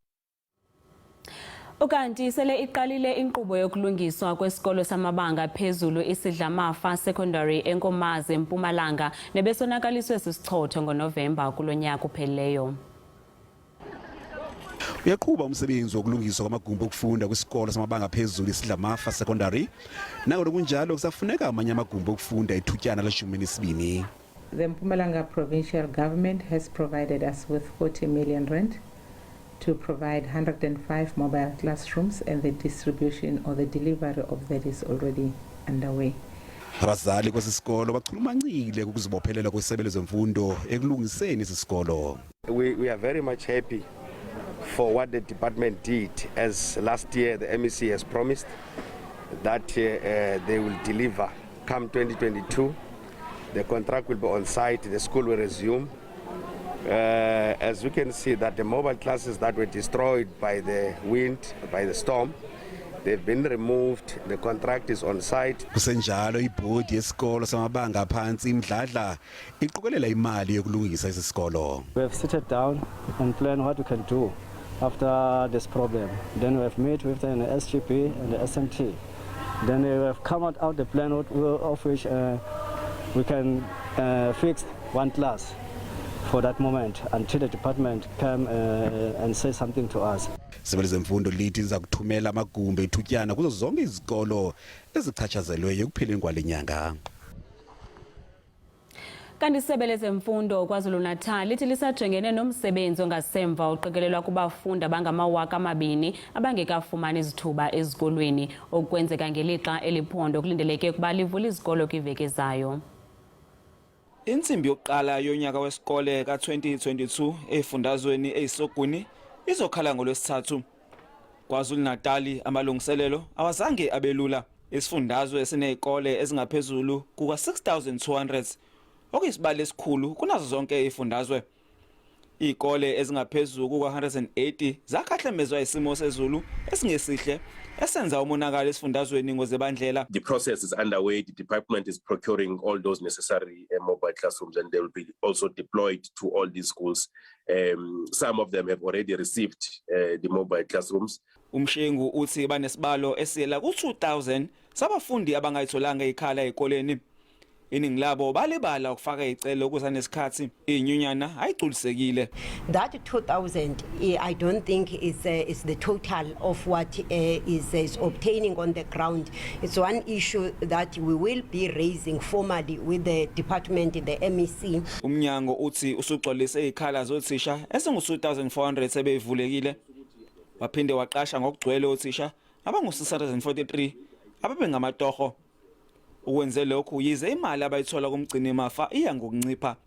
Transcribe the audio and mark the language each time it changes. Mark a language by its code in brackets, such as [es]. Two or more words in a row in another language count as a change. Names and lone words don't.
[xh] Ukanti sele iqalile inkqubo yokulungiswa kwesikolo samabanga phezulu isidlamafa secondary eNkomazi eMpumalanga nebesonakaliswe sisichotho ngoNovemba kulonyaka uphelileyo. Uyaqhuba umsebenzi wokulungiswa kwamagumbi okufunda kwisikolo samabanga phezulu isidlamafa secondary. Nangona kunjalo kusafuneka amanye amagumbi okufunda ithutyana le-12. [en] The Mpumalanga provincial government has provided us with 40 million rand to provide 105 mobile classrooms, and the distribution or the delivery of that is already underway. [xh] Abazali kwesisikolo bachulumancile ukuzibophelela kwesebe lezemfundo ekulungiseni isisikolo. [en] We are very much happy for what the department did, as last year the MEC has promised that they will deliver come 2022. The contract will be on site, the school will resume. As we can see that the mobile classes that were destroyed by the wind, by the storm, they've been removed, the contract is on site. [xh] Kusenjalo ibhodi yesikolo samabanga aphansi iMdladla iqokelela imali yokulungisa isisikolo. [en] We have sat down and planned what we can do after this problem. Then we have met with the SGP and the SMT. Then we have come out the plan of which we can fix one class for that moment until the department come and say something to us. [xh] Isebe lezemfundo lithi liza kuthumela amagumbi ethutyana kuzo zonke izikolo ezichatshazelweyo ekupheleni kwale nyanga. Kanti isebe lezemfundo KwaZulu-Natal lithi lisajongene nomsebenzi ongasemva oqikelelwa kubafundi abangama-2,000 abangekafumani izithuba ezikolweni okwenzeka ngelixa eliphondo kulindeleke ukuba livule izikolo kwiveki ezayo. [zu] Insimbi yokuqala yonyaka wesikole ka-2022 efundazweni eyisoguni izokhala ngolwesithathu. KwaZulu-Natal amalungiselelo awazange abelula. Isifundazwe esinezikole ezingaphezulu kuka-6,200 okuyisibalo esikhulu kunazo zonke izifundazwe. Izikole ezingaphezulu kuka-180 zakhahlemezwa isimo sezulu esingesihle esenza umonakalo esifundazweni ngozebandlela. [en] The process is underway. The department is procuring all those necessary mobile classrooms, and they will be also deployed to all these schools. Some of them have already received the mobile classrooms. [zu] Umshengu uthi banesibalo esiyela ku-2,000 sabafundi abangayitholanga ikhala ezikoleni. Iningi labo balebala ukufaka icelo kusanesikhathi inyunyana ayigculisekile. [en] That 2,000 I don't think is the total of what is obtaining on the ground. It's one issue that we will be raising formally with the department, the MEC. [zu] Umnyango uthi usugcwalise ikhala zothisha esingu-2,400 sebeyivulekile. Waphinde waqasha ngokugcwele othisha abangu-643 ababengamatorho. Ukwenze lokhu yize imali abayithola kumgcini mafa iya ngokuncipha.